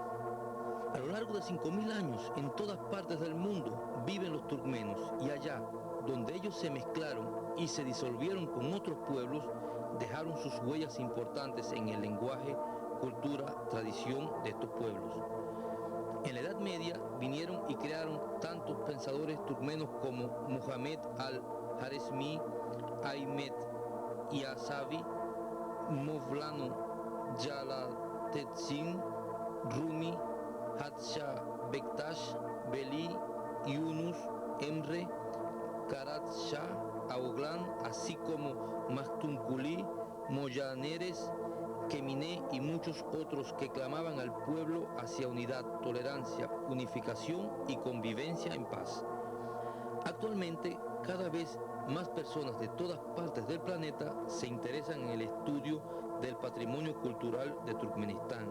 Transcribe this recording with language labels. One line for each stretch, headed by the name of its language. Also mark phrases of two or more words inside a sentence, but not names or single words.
Spanish: A lo largo de 5.000 años, en todas partes del mundo viven los turcmenos, y allá donde ellos se mezclaron y se disolvieron con otros pueblos, dejaron sus huellas importantes en el lenguaje, cultura, tradición de estos pueblos. En la Edad Media vinieron y crearon tantos pensadores turcmenos como Muhammad al-Haresmi, Ahmed Yasavi, Mevlana Jalaluddin Rumi, Hadsha Bektash, Veli, Yunus, Emre, Karat Shah, Aoglan, así como Maktumkuli, Moyaneres, Keminé y muchos otros que clamaban al pueblo hacia unidad, tolerancia, unificación y convivencia en paz. Actualmente, cada vez más personas de todas partes del planeta se interesan en el estudio del patrimonio cultural de Turkmenistán.